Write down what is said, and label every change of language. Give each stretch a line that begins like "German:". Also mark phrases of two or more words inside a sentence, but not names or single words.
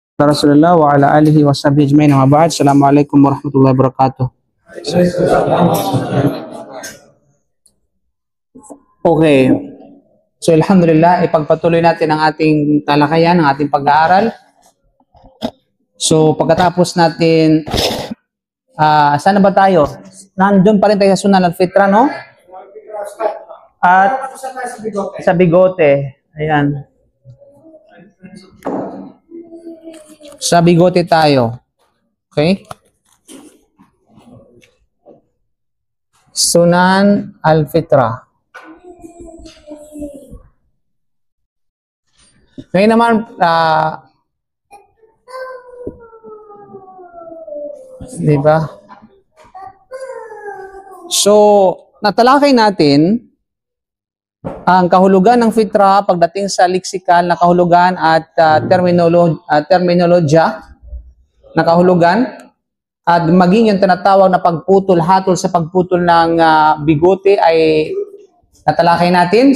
Arabic: رسول الله وعلى آله وصحبه أجمعين. وبعد. السلام عليكم ورحمة الله وبركاته.
Filipino: Okay. So alhamdulillah, ipagpatuloy natin ang ating talakayan, ang ating pag-aaral. So pagkatapos natin, saan na ba tayo? Nandun pa rin tayo sa
Arabic: سنن الفطرة,
Filipino: no? At sa bigote. Ayan. Sa bigote tayo. Okay?
Arabic: سنن الفطرة.
Filipino: Ngayon naman, di ba? So, natalakay natin ang kahulugan ng fitra pagdating sa leksikal na kahulugan at terminolohiya na kahulugan at maging yung tinatawag na pagputol-hatol sa pagputol ng bigote ay natalakay natin.